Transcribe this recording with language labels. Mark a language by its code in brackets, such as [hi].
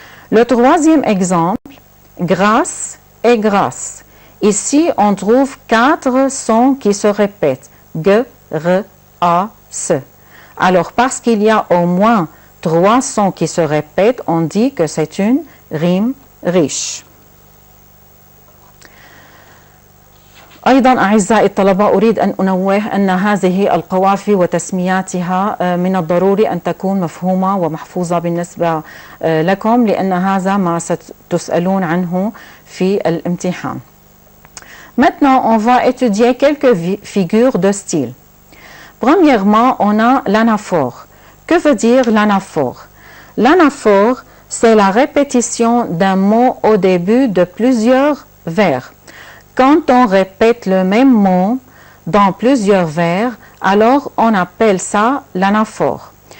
[fr] Le troisième exemple, grâce et grâce. Ici, on trouve 4 sons qui se répètent. G, R, A, S. Alors, parce qu'il y a au moins 3 sons qui se répètent, on dit que c'est une rime riche. [ar] أيضا أعزائي الطلبة أريد أن أنوه أن هذه القوافي وتسمياتها من الضروري أن تكون مفهومة ومحفوظة بالنسبة لكم لأن هذا ما ستسألون عنه في الامتحان. [fr] Maintenant, on va étudier quelques figures de style. Premièrement, on a l'anaphore. Que veut dire l'anaphore? L'anaphore, c'est la répétition d'un mot au début de plusieurs vers. Quand on répète le même mot dans plusieurs vers, alors on appelle ça l'anaphore.